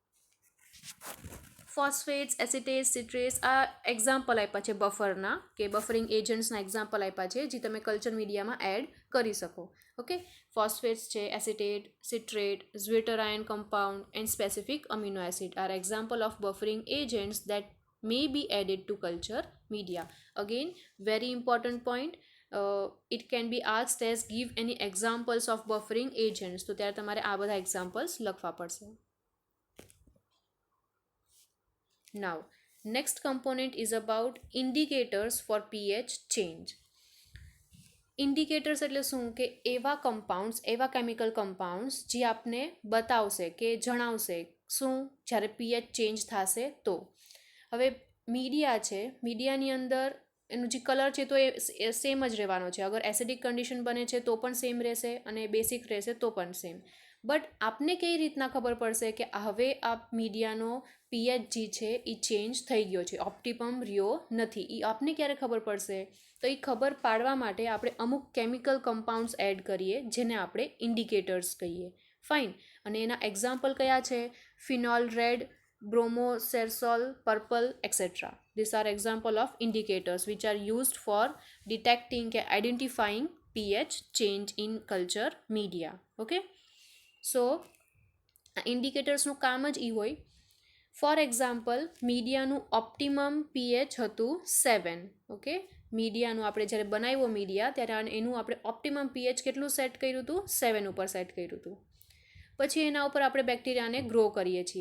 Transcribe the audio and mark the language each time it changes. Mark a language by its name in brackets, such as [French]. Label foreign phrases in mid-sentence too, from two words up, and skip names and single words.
[Gujarati] ફોસ્ફેટ્સ, એસિટેટ્સ, સિટ્રેટ્સ આ એક્ઝામ્પલ આપ્યા છે બફરના, કે [English] buffering agentsના [Gujarati] એક્ઝામ્પલ આપ્યા છે જે તમે [English] culture mediaમાં [Gujarati] એડ કરી શકો. [English] okay, phosphates છે, acetate, citrate, zwitterion compound and specific amino acid are example of buffering agents that may be added to culture media. Again, very important point. It can be asked as give any examples of buffering agents. [Gujarati] તો ત્યારે તમારે આ બધા એક્ઝામ્પલ્સ લખવા પડશે. [English] Now, next component is about indicators for pH change. [Gujarati] ઇન્ડિકેટર્સ એટલે શું? કે એવા કમ્પાઉન્ડ્સ, એવા [English] chemical compounds [Gujarati] જે આપને બતાવશે કે જણાવશે શું જ્યારે [English] pH change [Gujarati] થશે તો. હવે મીડિયા છે, મીડિયાની અંદર એનું જે કલર છે તો એ સેમ જ રહેવાનો છે. અગર [English] acidic condition [Gujarati] બને છે તો પણ સેમ રહેશે અને બેસિક રહેશે તો પણ સેમ. બટ આપને કઈ રીતના ખબર પડશે કે હવે આ મીડિયાનો પીએચ જે છે એ ચેન્જ થઈ ગયો છે, ઓપ્ટિમમ રહ્યો નથી? એ આપને ક્યારે ખબર પડશે? તો એ ખબર પાડવા માટે આપણે અમુક [English] chemical compounds [Gujarati] એડ કરીએ જેને આપણે ઇન્ડિકેટર્સ કહીએ. ફાઇન. અને એના એક્ઝામ્પલ કયા છે? ફિનોલ રેડ, [English] bromosersol purple, etc. These are example of indicators which are used for detecting and identifying pH change in culture media. Okay, so [Gujarati] indicatorsનું કામ જ એ હોય. [English] for example, [Gujarati] મીડિયાનું [English] optimum pH [Gujarati] હતું 7. ઓકે, મીડિયાનું આપણે જ્યારે બનાવ્યો મીડિયા ત્યારે એનું આપણે [English] optimum pH [Gujarati] કેટલું સેટ કર્યું હતું? 7 ઉપર સેટ કર્યું હતું. પછી એના ઉપર આપણે બેક્ટેરિયાને ગ્રો કરીએ છીએ.